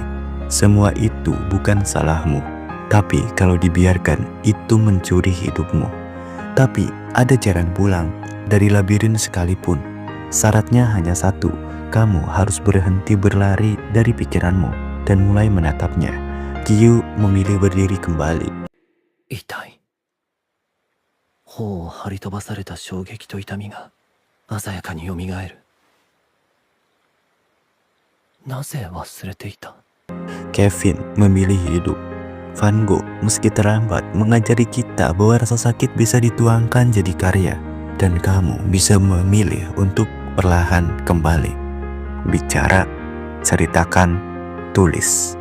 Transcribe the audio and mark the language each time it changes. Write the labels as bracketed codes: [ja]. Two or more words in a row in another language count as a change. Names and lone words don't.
[id] Semua itu bukan salahmu. Tapi kalau dibiarkan, itu mencuri hidupmu. Tapi ada jalan pulang dari labirin sekalipun. Syaratnya hanya satu, kamu harus berhenti berlari dari pikiranmu dan mulai menatapnya. Kyu memilih berdiri kembali. [ja] 痛い。頬を張り飛ばされた衝撃と痛みが鮮やかによみがえる。なぜ忘れていた？ [id] Kevin memilih hidup. Van Gogh meski terlambat mengajari kita bahwa rasa sakit bisa dituangkan jadi karya. Dan kamu bisa memilih untuk perlahan kembali. Bicara, ceritakan, tulis.